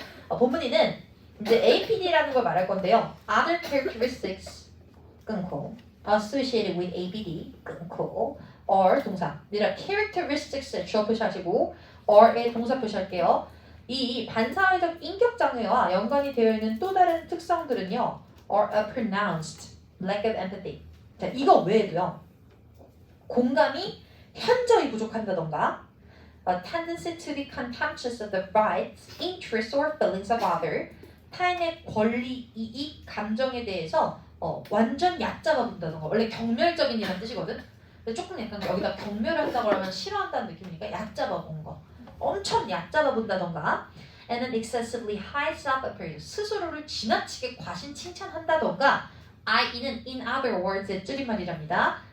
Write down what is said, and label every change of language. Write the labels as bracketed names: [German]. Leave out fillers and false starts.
[Korean] 본문 2는 이제 APD라는 걸 말할 건데요. [English] Other characteristics [Korean] 끊고 [English] associated with APD [Korean] 끊고 or 동사 내가 characteristics을 주어 표시하시고 or의 동사 표시할게요. 이 반사회적 인격장애와 연관이 되어 있는 또 다른 특성들은요. [English] or a pronounced lack of empathy. [Korean] 자, 이거 외에도요. 공감이 현저히 부족한다던가 [English] a tendency to be contemptuous of the rights, interests or feelings of others. [Korean] 타인의 권리, 이익, 감정에 대해서 완전 얕잡아 본다던가. 원래 경멸적인이라는 뜻이거든. 근데 조금 약간 여기다 경멸한다고 하면 싫어한다는 느낌이니까 얕잡아 본 거. 엄청 얕잡아 본다던가 [English] and an excessively high self-appraisal [Korean] 스스로를 지나치게 과신 칭찬한다던가 i는 [English] in other words [Korean] 의 줄임말이랍니다.